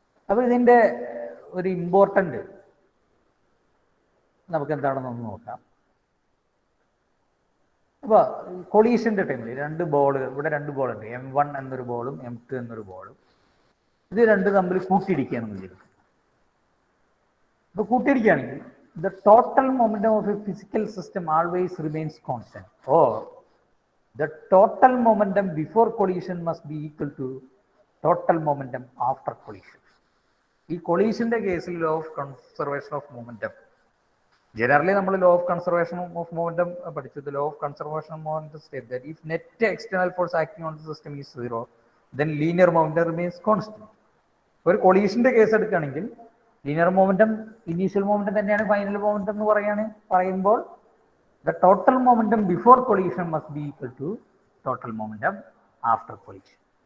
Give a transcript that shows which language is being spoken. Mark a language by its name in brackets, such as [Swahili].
[Malayalam] അപ്പോൾ ഇതിൻ്റെ ഒരു ഇമ്പോർട്ടൻ്റ് നമുക്ക് എന്താണെന്നൊന്ന് നോക്കാം. അപ്പോൾ കൊളീഷൻ്റെ ടൈമിൽ രണ്ട് ബോളുകൾ, ഇവിടെ രണ്ട് ബോളുണ്ട്, M1 എന്നൊരു ബോളും M2 എന്നൊരു ബോളും. ഇത് രണ്ട് തമ്മിൽ കൂട്ടിയിടിക്കുകയാണെന്ന് വിചാരിക്കും. [English] അപ്പോൾ കൂട്ടിയിടിക്കുകയാണെങ്കിൽ the total momentum of a physical system always remains constant, or the total momentum before collision must be equal to total momentum after collision. [Malayalam] ഈ കൊളീഷന്റെ കേസിൽ law of conservation of momentum, generally നമ്മൾ law of conservation of momentum പഠിച്ചത്, law of conservation of momentum state that if net external force acting on the system is 0 then linear momentum remains constant. ഒരു കൊളീഷന്റെ case എടുക്കുകയാണെങ്കിൽ linear momentum initial momentum തന്നെയാണ് final momentum എന്ന് പറയുമ്പോൾ the total momentum before collision must be equal to total momentum after collision.